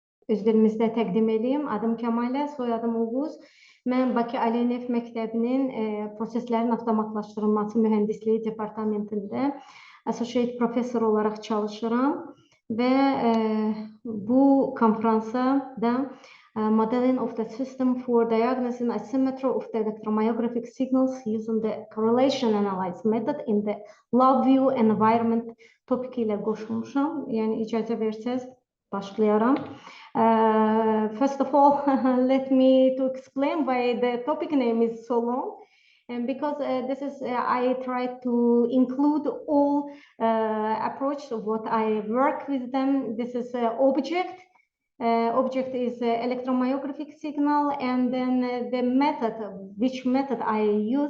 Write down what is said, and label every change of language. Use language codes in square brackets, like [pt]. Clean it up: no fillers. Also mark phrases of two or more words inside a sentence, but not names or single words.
[az] özlərimizdə təqdim edeyim. Adım Kamala, soyadım Oghuz. Mən Bakı ALNF məktəbinin proseslərin avtomatlaşdırılması mühəndisliyi departamentində [en] associate professor [az] olaraq çalışıram və bu konfransa da [en] modeling of the system for diagnosing asymmetry of the electromyographic signals using the correlation analysis method in the LabVIEW environment [az] topiki ilə qoşulmuşam. Yəni icazə versəz başlayaram. [en] First of all, let me to explain why the topic name is so long, and because this is I try to include all approach of what I work with them. This is object. Object is electromyographic signal, and then the method, which method I use.